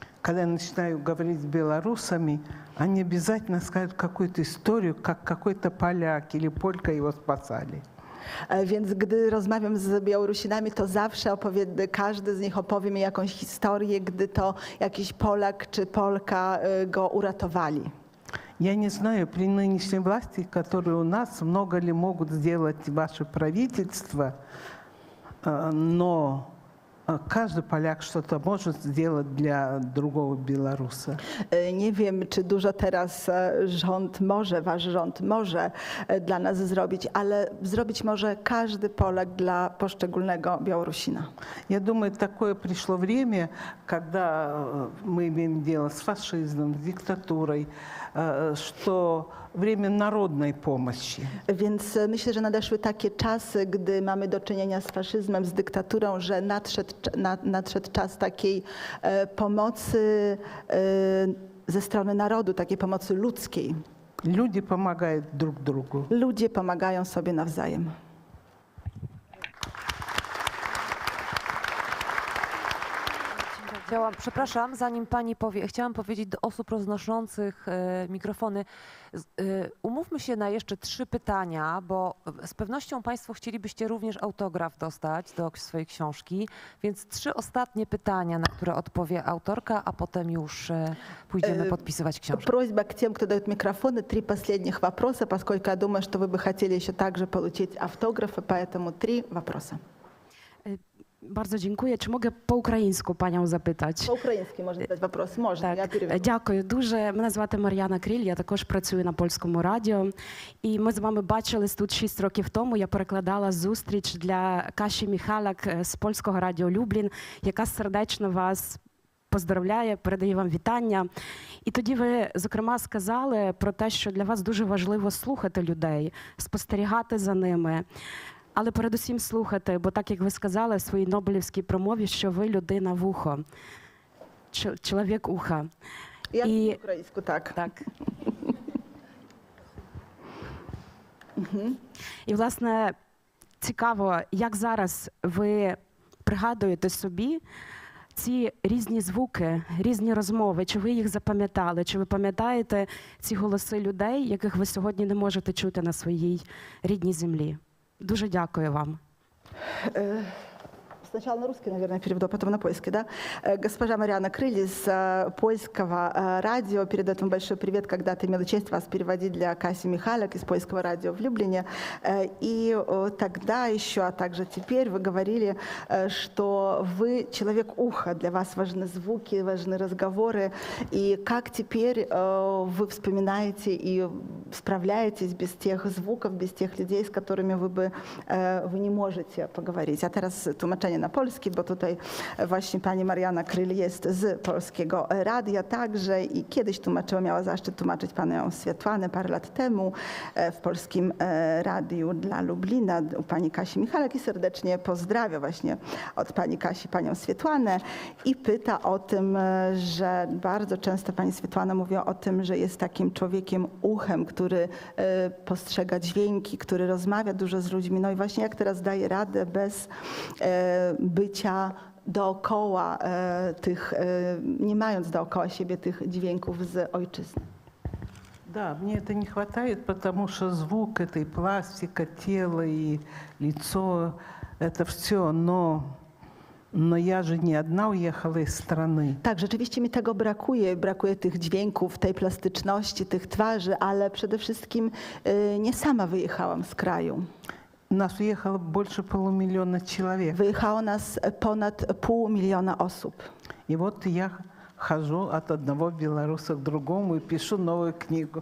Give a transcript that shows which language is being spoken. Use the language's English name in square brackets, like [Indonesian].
[Russian] Когда я начинаю говорить с белорусами, они обязательно скажут какую-то историю, как какой-то поляк или полька его спасали. [Polish] Więc gdy rozmawiam z Białorusinami, to zawsze każdy z nich opowie mi jakąś historię, gdy to jakiś Polak czy Polka go uratowali. [Russian] Я не знаю, при нынешней власти, которые у нас, много ли могут сделать ваше правительство, но [Polish] każdy Polak [Russian] что-то может сделать [Polish] dla [Russian] другого [Polish] Białorusa. Nie wiem, czy dużo teraz wasz rząd może dla nas zrobić, ale zrobić może każdy Polak dla poszczególnego Białorusina. [Russian] Я думаю, такое пришло время, когда мы имеем дело с фашизмом, с диктатурой, что время народной помощи. [Polish] Więc myślę, że nadeszły takie czasy, gdy mamy do czynienia z faszyzmem, z dyktaturą, że nadszedł czas takiej pomocy ze strony narodu, takiej pomocy ludzkiej. [Russian] Люди помогают друг другу. [Polish] Ludzie pomagają sobie nawzajem. Przepraszam, zanim pani powie, chciałam powiedzieć do osób roznoszących mikrofony, umówmy się na jeszcze 3 pytania, bo z pewnością państwo chcielibyście również autograf dostać do swojej książki, więc 3 ostatnie pytania, na które odpowie autorka, a potem już pójdziemy podpisywać książkę. [Russian] Просьба к тем, кто дает микрофоны, 3 последних вопроса, поскольку я думаю, что вы бы хотели еще также получить автографы, поэтому 3 вопроса. [Polish] Bardzo dziękuję. [Ukrainian] Чи [Polish] mogę [Ukrainian] по українську пані запитати? По-українськи можна задати вопрос? Можна, я переведу. Дякую дуже. Мене звати Мар'яна Кріль, я також працюю на Польському радіо. І ми з вами бачились тут 6 років тому. Я перекладала зустріч для Каші Міхалак з Польського радіо Люблін, яка сердечно вас поздравляє, передає вам вітання. І тоді ви, зокрема, сказали про те, що для вас дуже важливо слухати людей, спостерігати за ними. Але передусім слухати, бо так, як ви сказали в своїй Нобелівській промові, що ви людина вухо, чоловік уха. Я українську, так. Так. І, власне, цікаво, як зараз ви пригадуєте собі ці різні звуки, різні розмови, чи ви їх запам'ятали, чи ви пам'ятаєте ці голоси людей, яких ви сьогодні не можете чути на своїй рідній землі? Дуже дякую вам. [Russian] Сначала на русский, наверное, переведу, а потом на польский, да? Госпожа Мариана Крыль из польского радио. Перед этим большой привет, когда-то имела честь вас переводить для Каси Михалек из польского радио в Люблине. И тогда еще, а также теперь вы говорили, что вы человек уха, для вас важны звуки, важны разговоры. И как теперь вы вспоминаете и справляетесь без тех звуков, без тех людей, с которыми вы [Polish] nie możecie [Russian] poговорить. [Polish] A teraz tłumaczenie na polski, bo tutaj właśnie pani Mariana Kryl jest z Polskiego Radia także i kiedyś tłumaczyła, miała zaszczyt tłumaczyć panią Swiatłanę parę lat temu w Polskim Radiu dla Lublina u pani Kasi Michalek i serdecznie pozdrawia właśnie od pani Kasi panią Swiatłanę i pyta o tym, że bardzo często pani Swiatłana mówi o tym, że jest takim człowiekiem uchem, który postrzega dźwięki, który rozmawia dużo z ludźmi. No i właśnie jak teraz daje radę bez bycia dookoła tych, nie mając dookoła siebie tych dźwięków z ojczyzny. [Russian] Да, мне это не хватает, потому что звук, это и пластика, тело, и лицо, это все, но я же не одна уехала из страны. [Polish] Tak, rzeczywiście mi tego brakuje. Brakuje tych dźwięków, tej plastyczności, tych twarzy, ale przede wszystkim nie sama wyjechałam z kraju. [Russian] Нас уехало больше полумиллиона человек. [Polish] Wyjechało nas ponad 500 000 osób. [Russian] И вот я хожу от одного белоруса к другому и пишу новую книгу.